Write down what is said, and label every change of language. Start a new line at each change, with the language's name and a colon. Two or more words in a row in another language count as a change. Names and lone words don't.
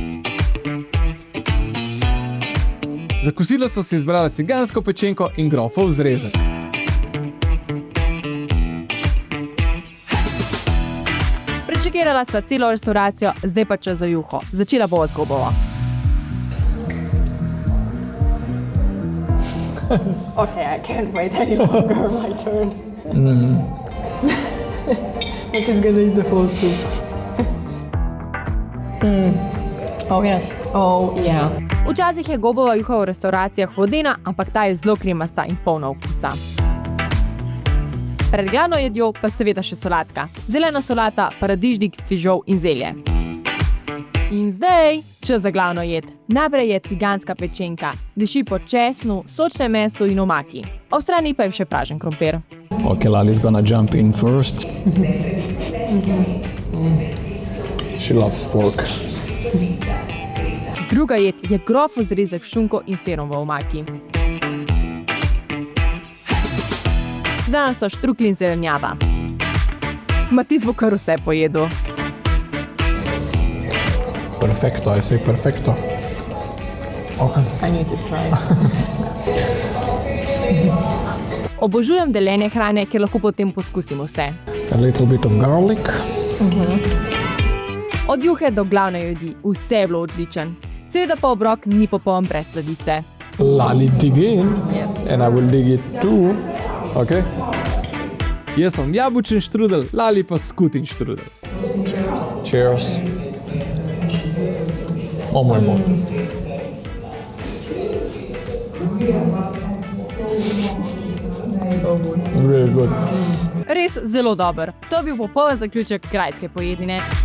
Slovenian: Za kosilo so si izbrala cigansko pečenko in grofov zrezek. Prečekirala sva celo restauracijo, zdaj pa čas za juho. Začela bova z gobovo.
English: Okay, I can't wait any longer. My turn. I'm just gonna eat the whole soup. Oh yes. Oh yeah.
Slovenian: Včasih je gobova juha v restauracijah vodena, ampak ta je zelo kremasta in polna okusa. Pred glavno jedjo pa seveda še solatka. Zelena solata, paradižnik, fižol in zelje. In zdaj čas za glavno jed. Najprej je ciganska pečenka. Diši po česnu, sočnem mesu in omaki. Ob strani pa je še pražen krompir.
English: Okay, Lali's gonna jump in first. She loves pork.
Slovenian: Druga jed je grofov zrezek s šunko in sirom v omaki. Zraven so štruklji in zelenjava. Matic bo kar vse pojedel.
English: Perfecto, I say perfecto. Okay. I need to try.
Slovenian: Obožujem deljenje hrane, ker lahko potem poskusim vse.
English: A little bit of garlic.
Slovenian: Od juhe do glavne jedi, vse je bilo odličen. Seveda pa obrok ni popoln brez sladice.
English: Lali dig in. Yes. And I will dig it too. Okay?
Slovenian: Jaz imam jabučen štrudel, Lali pa skutin štrudel.
English: Cheers. Oh my God. So good. Really good.
Slovenian: Res zelo dober. To je bil popoln zaključek grajske pojedine.